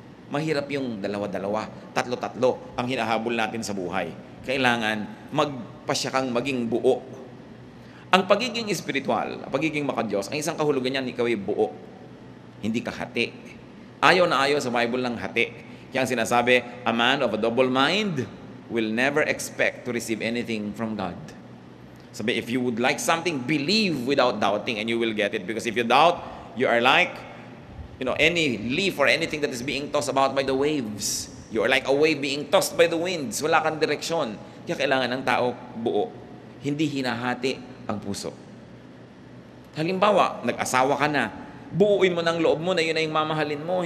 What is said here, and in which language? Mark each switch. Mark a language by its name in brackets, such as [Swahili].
[Filipino] Mahirap yung dalawa-dalawa, tatlo-tatlo ang hinahabol natin sa buhay. Kailangan magpasya kang maging buo. Ang pagiging espiritual, ang pagiging makadiyos, ang isang kahulugan niyan, ikaw ay buo. Hindi ka hati. Ayaw na ayaw sa Bible ng hati. Kaya ang sinasabi, [English] a man of a double mind will never expect to receive anything from God. Sabi, if you would like something, believe without doubting and you will get it. Because if you doubt, you are like, any leaf or anything that is being tossed about by the waves. You are like a wave being tossed by the winds. [Filipino] Wala kang direksyon. Kaya kailangan ng tao buo. Hindi hinahati ang puso. Halimbawa, nag-asawa ka na. Buuin mo ng loob mo na yun na yung mamahalin mo.